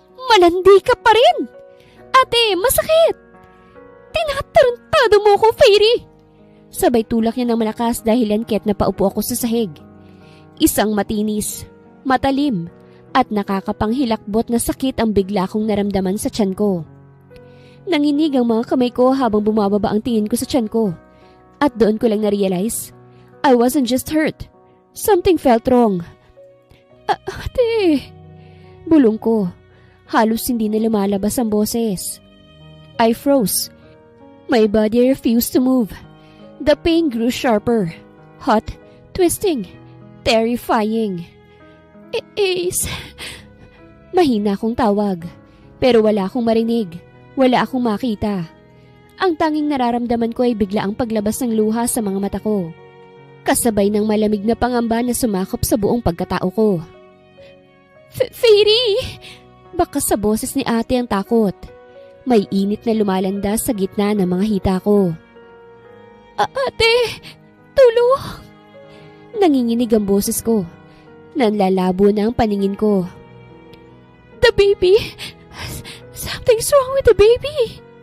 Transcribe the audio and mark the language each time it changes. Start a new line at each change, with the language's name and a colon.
Filipino: Malandi ka pa rin! Ate, masakit! Tinatarantado mo ko, Fairy! Sabay tulak niya ng malakas dahil lanket na paupo ako sa sahig. Isang matinis, matalim, at nakakapanghilakbot na sakit ang bigla kong naramdaman sa tiyan ko. Nanginig ang mga kamay ko habang bumababa ang tingin ko sa tiyan ko. At doon ko lang na-realize,
English: I wasn't just hurt. Something felt wrong.
Filipino: Ate! Bulong ko. Halos hindi na lumalabas ang boses.
English: I froze. My body refused to move. The pain grew sharper, hot, twisting, terrifying.
Filipino: Ace! Mahina akong tawag, pero wala akong marinig, wala akong makita. Ang tanging nararamdaman ko ay bigla ang paglabas ng luha sa mga mata ko. Kasabay ng malamig na pangamba na sumakop sa buong pagkatao ko. Fairy! Baka sa boses ni ate ang takot. May init na lumalandas sa gitna ng mga hita ko. Ate! Tulong! Nanginginig ang boses ko. Nanlalabo na ang paningin ko.
English: The baby! Something's wrong with the baby!